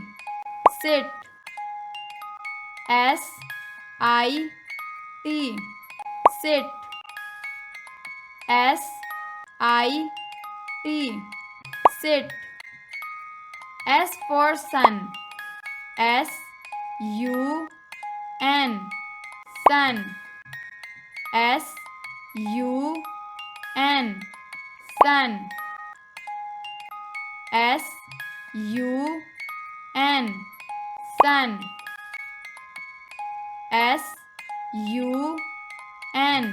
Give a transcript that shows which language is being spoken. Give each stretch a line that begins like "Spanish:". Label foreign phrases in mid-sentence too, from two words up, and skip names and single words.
English: Sit. S-I-T. Sit. S-I-T. Sit. S for sun. S-U-N. Sun. S-U-N. Sun. S-U-N. Sun. S-U-N.